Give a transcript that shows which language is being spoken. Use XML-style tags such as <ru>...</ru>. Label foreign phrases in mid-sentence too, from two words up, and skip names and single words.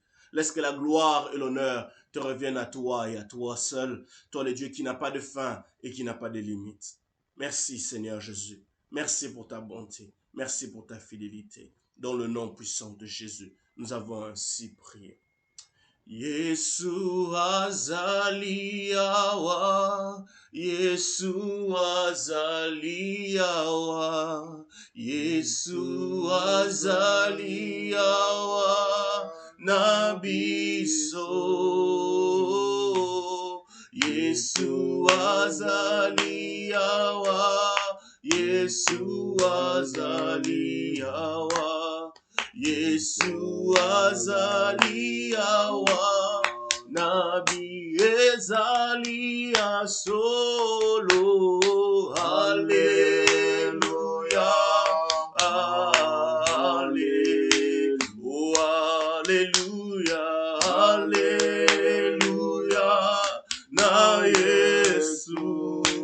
<fr>Laisse que la gloire et l'honneur te reviennent à toi et à toi seul, toi le Dieu qui n'a pas de fin et qui n'a pas de limite. Merci, Seigneur Jésus. Merci pour ta bonté. Merci pour ta fidélité. Dans le nom puissant de Jésus, nous avons ainsi prié.</fr> <ln>Yesu azaliawa, Yesu azaliawa, Yesu azaliawa, nabiso. Yesu azaliawa, Yesu azaliawa, Yesu azaliawa, nabi ezalia solo, Alléluia, Alléluia, Alléluia, na Yesu</ln>